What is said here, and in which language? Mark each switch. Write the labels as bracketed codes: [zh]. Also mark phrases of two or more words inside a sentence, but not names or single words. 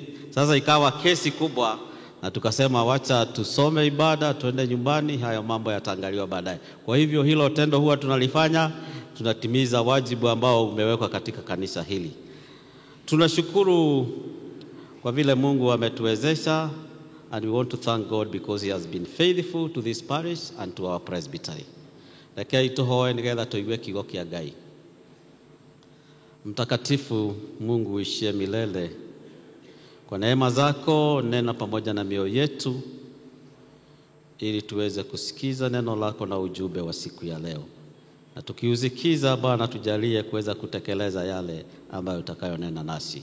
[sw] Sasa ikawa kesi kubwa, na tukasema wacha tusome ibada tuende nyumbani, haya mambo yataangaliwa baadaye. Kwa hivyo hilo tendo huwa tunalifanya, tunatimiza wajibu ambao umewekwa katika kanisa hili. Tunashukuru kwa vile Mungu ametuwezesha, [en] and we want to thank God because he has been faithful to this parish and to our presbytery. [ki] Rekei tuhoe nigetha tuigue kiugo kia Ngai. [sw] Mtakatifu Mungu uishie milele, kwa neema zako nena pamoja na mioyo yetu ili tuweze kusikiza neno lako na ujumbe wa siku ya leo. Na tukiusikiza Bwana, tujalie kuweza kutekeleza yale ambayo utakayonena nasi.